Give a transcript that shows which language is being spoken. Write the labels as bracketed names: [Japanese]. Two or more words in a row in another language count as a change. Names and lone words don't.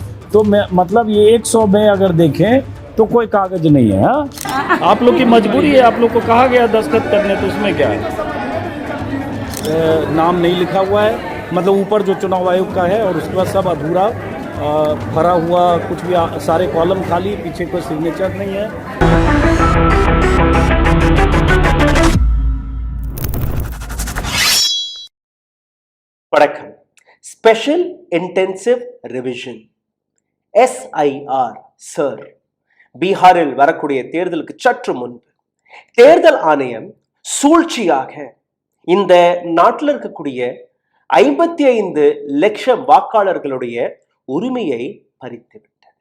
[Hindi] तो मतलब ये 100 में अगर देखें तो कोई कागज नहीं है। हाँ, आप लोग की मजबूरी है, आप लोग को कहा गया दस्तखत करने, तो उसमें क्या है? नाम नहीं लिखा हुआ है, मतलब ऊपर जो चुनाव आयोग का है और उसके बाद सब अधूरा भरा हुआ, कुछ भी सारे कॉलम खाली, पीछे कोई सिग्नेचर नहीं है। [Tamil] வணக்கம். ஸ்பெஷல் இன்டென்சிவ் ரிவிஷன் SIR சார் பீகாரில் வரக்கூடிய தேர்தலுக்கு சற்று முன்பு தேர்தல் ஆணையம் சூழ்ச்சியாக இந்த நாட்டில் இருக்கக்கூடிய 55 லட்சம் வாக்காளர்களுடைய உரிமையை பறித்து விட்டது.